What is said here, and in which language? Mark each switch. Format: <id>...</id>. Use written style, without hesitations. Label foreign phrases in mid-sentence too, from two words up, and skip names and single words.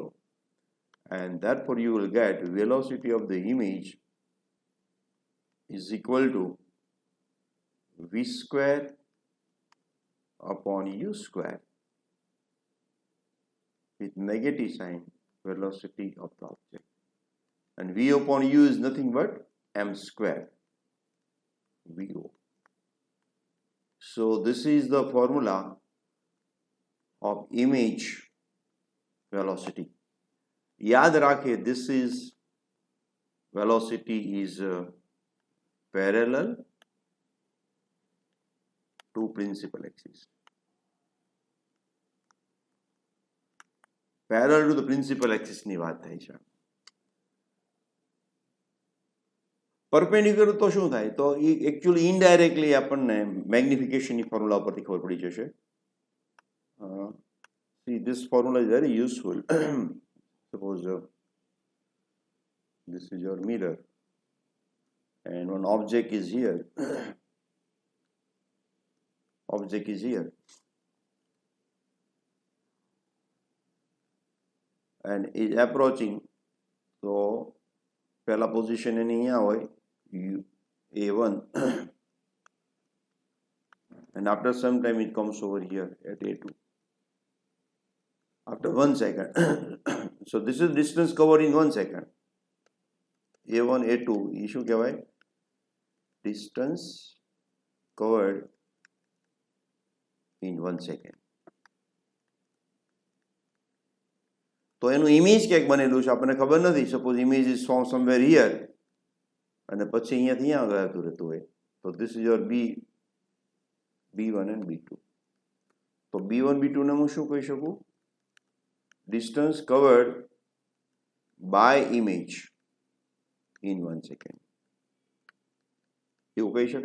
<en>And therefore you will get velocity of the image is equal to v square upon u square with negative sign, velocity of the object, and v upon u is nothing but m square vo. So this is the formula of image velocity.</en> <hi>याद रखिए,</hi> <en>this is velocity is parallel to principal axis. Parallel to the principal axis</en> <gu>ની વાત થાય છે. પરપેન્ડિક્યુલર તો શું થાય તો એ એકચ્યુઅલી ઇનડાયરેક્ટલી આપણને મેગ્નિફિકેશનની ફોર્મ્યુલા ઉપરથી ખબર પડી જશે.</gu> <en>See, this formula is very useful. Suppose this is your mirror and one object is here. Object is here and is approaching. So</en> <gu>પહેલા position એની અહીંયા હોય</gu> <en>A1 and after some time it comes over here at A2 after 1 second. So this is distance covered in 1 second.</en> <gu>A1 A2 એ શું કહેવાય</gu> <en>distance covered in 1 second.</en> <gu>તો એનું ઇમેજ ક્યાંક બનેલું છે આપણને ખબર નથી.</gu> <en>suppose image is from somewhere here</en> <gu>અને પછી અહીંયાથી અહીંયા જતું રહેતું હોય.</gu> <en>તો this is your B1 and B2.</en> <gu>તો B1 B2 ને હું શું કહી શકું</gu> <en>distance covered by image in 1 second</en> <gu>એવું કહી શકાય.</gu>